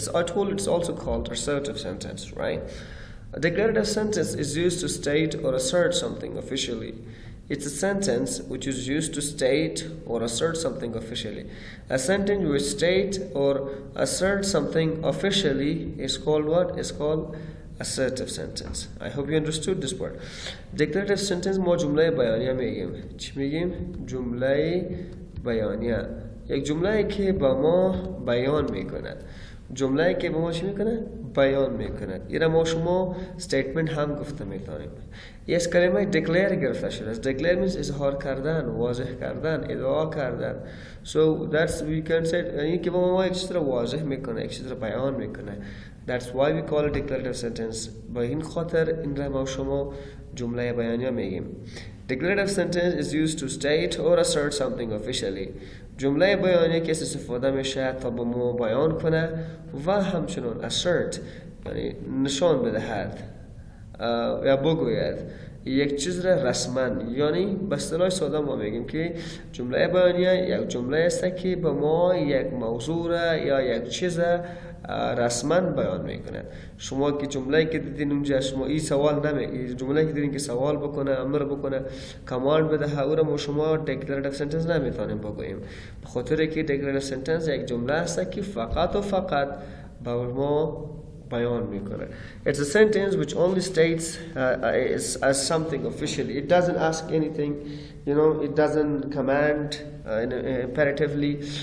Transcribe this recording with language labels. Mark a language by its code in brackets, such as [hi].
[en] I told it's also called assertive sentence, right? A declarative sentence is used to state or assert something officially. It's a sentence which is used to state or assert something officially. A sentence which state or assert something officially is called what? Is called assertive sentence. I hope you understood this part. [fa] Declarative sentence ما جمله بیانیه میگیم. چی میگیم؟ جمله بیانیه. یک جمله که با ما بیان میکند. جمله که به ما چی میکنه؟ بیان میکنه. اینا ما شما statement هم گفته میتونیم. یه از کلمه declare گرفته شده. [en] Declare means [fa] اظهار کردن، واضح کردن، ادعا کردن. [en] So that's we can say [fa] یعنی که با ما یک چیز را واضح میکنه، یک چیز را بیان میکنه. [en] That's why we call it declarative sentence. [fa] با این خاطر این را ما شما جمله بیانیه میگیم. [en] Declarative sentence is used to state or assert something officially. [fa] جمله بیانیه که استفاده میشه تا به ما بیان کنه و همچنان assert یعنی نشان بدهد یا بگوید یک چیز را رسما، یعنی به اصطلاح ساده ما میگیم که جمله بیانیه یک جمله است که به ما یک موضوع را یا یک چیز رسما بیان میکنه. شما که جمله که دیدین اونجا شما این سوال نمیگید، جمله که دیدین که سوال بکنه، امر بکنه، کماند بده، او را ما شما declarative sentence نمیتونیم بگوییم، به خاطر که declarative sentence یک جمله است که فقط و فقط به ما بیان میکنه. [en] It's a sentence which only states as something officially. It doesn't ask anything, it doesn't command imperatively.